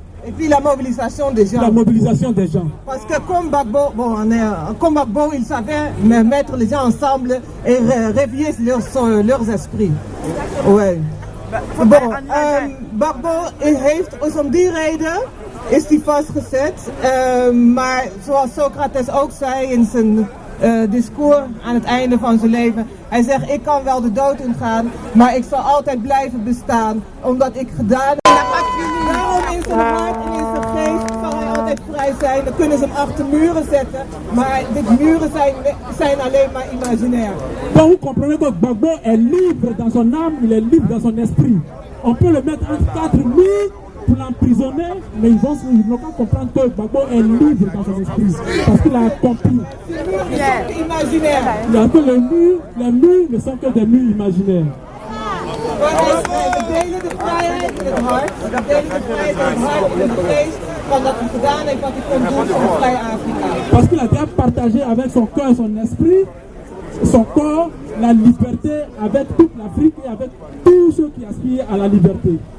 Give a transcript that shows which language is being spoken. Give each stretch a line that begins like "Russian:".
French: Et puis la mobilisation des gens. La mobilisation des gens. Parce que comme Gbagbo, il savait mettre les gens ensemble et réveiller leurs esprits. Ouais.
Dutch: Bon, Gbagbo heeft, om die reden is hij vastgezet. Maar zoals Socrates ook zei in zijn discours aan het einde van zijn leven. Hij zegt, ik kan wel de dood ingaan, maar ik zal altijd blijven bestaan, omdat ik gedaan heb. Daarom in zijn hart en in zijn geest zal hij altijd vrij zijn. Dan kunnen ze hem achter muren zetten, maar die muren zijn alleen maar imaginair.
French: Donc vous comprenez que Gbagbo est libre dans son âme, il est libre dans son esprit. On peut le mettre entre quatre murs pour l'emprisonner, mais ils n'ont pas comprendre que Gbagbo est libre dans son esprit, parce qu'il a compris. Imaginaire. Que les murs ne sont que des murs imaginaires.
Dutch: We delen de vrijheid in het hart, we delen de vrijheid in het hart en in de geest van dat hij gedaan heeft wat hij kon doen voor een vrij Afrika.
French: Parce qu'il a déjà partagé avec son cœur et son esprit, son corps, la liberté avec toute l'Afrique et avec tous ceux qui aspirent à la liberté.